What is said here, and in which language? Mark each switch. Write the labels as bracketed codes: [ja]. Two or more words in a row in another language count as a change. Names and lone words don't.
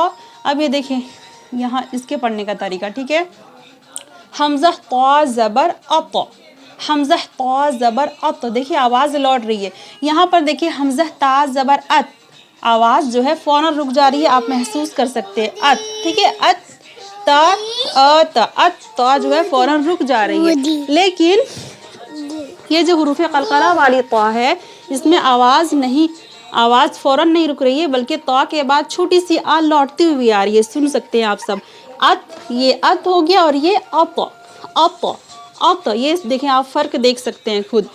[ur] اب یہ دیکھیں یہاں اس کے پڑھنے کا طریقہ، ٹھیک ہے۔ حمزہ طا زبر اط، حمزہ طا زبر اط، دیکھیے آواز لوٹ رہی ہے۔ یہاں پر دیکھیے حمزہ تا زبر ات، آواز جو ہے فوراً رک جا رہی ہے، آپ محسوس کر سکتے ہیں۔ ات، ٹھیک ہے۔ ات تا ات، ات تا جو ہے فوراً رک جا رہی ہے، لیکن یہ جو حروف قلقلہ والی طا ہے اس میں آواز فوراً نہیں رک رہی ہے، بلکہ طا کے بعد چھوٹی سی آ لوٹتی ہوئی آ رہی ہے، سن سکتے ہیں آپ سب۔ ات، یہ ات ہو گیا، اور یہ اط، اط، اط، یہ دیکھیں آپ فرق دیکھ سکتے ہیں خود۔